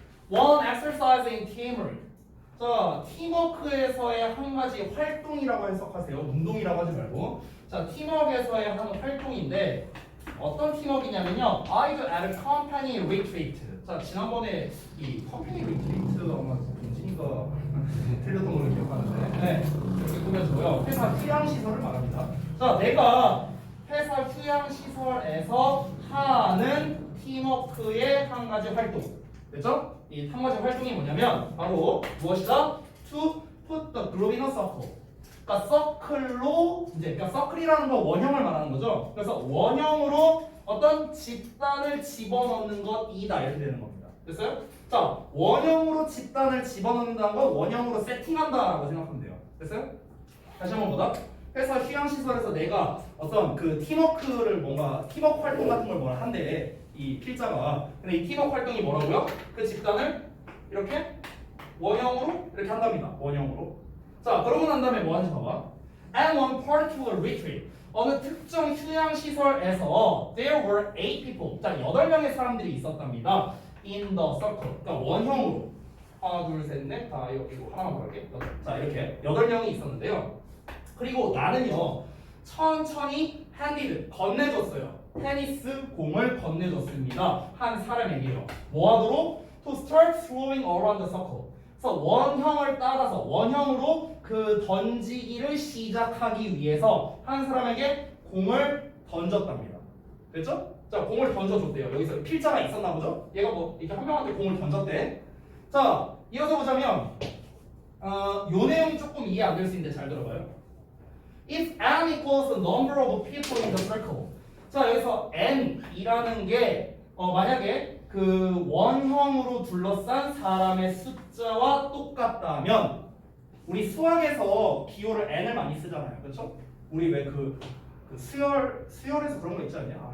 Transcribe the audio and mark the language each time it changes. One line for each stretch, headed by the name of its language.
English: One exercise in teamwork.
Korean: 자, 팀워크에서의 한 가지 활동이라고 해석하세요. 운동이라고 하지 말고. 자, 팀워크에서의 한 활동인데 어떤 팀워크냐면요.
English: I do at a company retreat.
Korean: 자, 지난번에 이 company retreat 아마 동진이가 틀렸던 걸로 기억하는데. 네. 읽으면 좋아요. 회사 휴양 시설을 말합니다. 자, 내가 회사 휴양 시설에서 하는 팀워크의 한 가지 활동. 됐죠? 이 한 가지 활동이 뭐냐면 바로 무엇이다?
English: To put the group in a circle.
Korean: 그러니까 서클로 이제 그러니까 서클이라는 건 원형을 말하는 거죠. 그래서 원형으로 어떤 집단을 집어넣는 것이다 이렇게 되는 겁니다. 됐어요? 자, 원형으로 집단을 집어넣는다는 건 원형으로 세팅한다라고 생각하면 돼요. 됐어요? 다시 한번 보다. 회사 휴양시설에서 내가 어떤 그 팀워크를 뭔가 팀워크 활동 같은 걸 뭐라 한대 이 필자가. 근데 이 팀워크 활동이 뭐라고요? 그 집단을 이렇게 원형으로 이렇게 한답니다. 원형으로. 자, 그러고 난 다음에 뭐 하는지 봐봐.
English: At one particular retreat,
Korean: 어느 특정 휴양시설에서
English: there were 8 people.
Korean: 자, 8명의 사람들이 있었답니다.
English: In the circle.
Korean: 그러니까 원형으로. 하나, 둘, 셋, 넷. 다 이거 하나만 말할게. 자, 이렇게 8명이 있었는데요. 그리고 나는요, 천천히 핸디드, 건네줬어요. 테니스 공을 건네줬습니다. 한 사람에게요. 뭐 하도록?
English: To start throwing around the circle.
Korean: 그래서 원형을 따라서 원형으로 그 던지기를 시작하기 위해서 한 사람에게 공을 던졌답니다. 됐죠? 자, 공을 던져줬대요. 여기서 필자가 있었나 보죠? 얘가 뭐 이렇게 한 명한테 공을 던졌대. 자, 이어서 보자면 요 내용이 조금 이해 안 될 수 있는데 잘 들어봐요.
English: If n equals the number of people in the circle.
Korean: 자, 여기서 n이라는 게 만약에 그 원형으로 둘러싼 사람의 숫자와 똑같다면 우리 수학에서 기호를 n을 많이 쓰잖아요. 그렇죠? 우리 왜 그 수열에서 그런 거 있지 않냐?